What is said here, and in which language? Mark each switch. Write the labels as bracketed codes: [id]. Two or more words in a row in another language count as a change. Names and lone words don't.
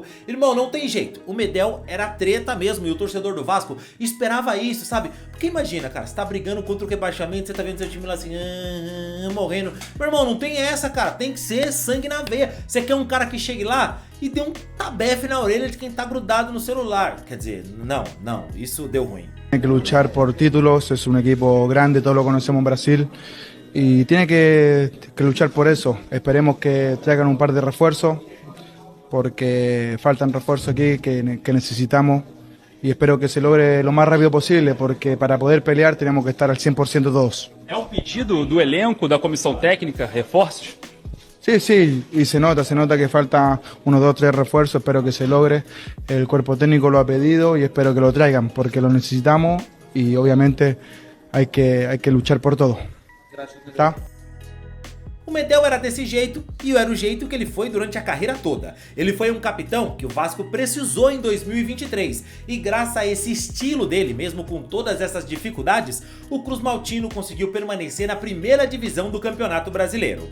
[pt] Irmão, não tem jeito, o Medel era treta mesmo e o torcedor do Vasco esperava isso, sabe? Porque imagina, cara, você tá brigando contra o rebaixamento, você tá vendo seu time lá assim, morrendo. Meu irmão, não tem essa, cara, tem que ser sangue na veia. Você quer um cara que chegue lá e dê um tabefe na orelha de quem tá grudado no celular. Quer dizer, não, isso deu ruim. [es] Tiene que luchar por títulos, es un equipo grande, todos lo conocemos en Brasil y tiene que luchar por eso. Esperemos que traigan un par de refuerzos porque faltan refuerzos aquí que necesitamos y espero que se logre lo más rápido posible porque para poder pelear tenemos que estar al 100% todos. [pt] É um pedido do elenco, da comissão técnica, reforços? [es] Sí, y se nota que falta unos 2 o 3 refuerzos, espero que se logre, el cuerpo técnico lo ha pedido y espero que lo traigan porque lo necesitamos y obviamente hay que luchar por todo. [pt] ¿Tá? O Medel era desse jeito e era o jeito que ele foi durante a carreira toda. Ele foi um capitão que o Vasco precisou em 2023 e graças a esse estilo dele, mesmo com todas essas dificuldades, o Cruz Maltino conseguiu permanecer na primeira divisão do Campeonato Brasileiro.